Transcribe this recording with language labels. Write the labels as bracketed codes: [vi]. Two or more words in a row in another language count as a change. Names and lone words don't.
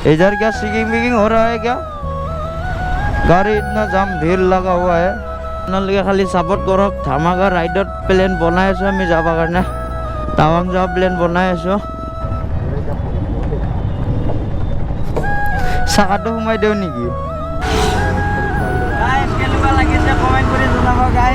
[hi] इधर क्या सिगिंग बिगिंग हो रहा है क्या? गाड़ी इतना जाम भीड़ लगा हुआ है। [as] আপোনালোকে খালি সাপোর্ট করক। ধামাকা রাইডত প্লেন বনাই আছো আমি যাবা কাৰণে। টাৱাং যাওয়া প্লেন বনাই আছো। চাকাটো সোমাই দিও নেকি? গাইস কেনেকুৱা লাগিছে কমেন্ট কৰি জনাব গাইস।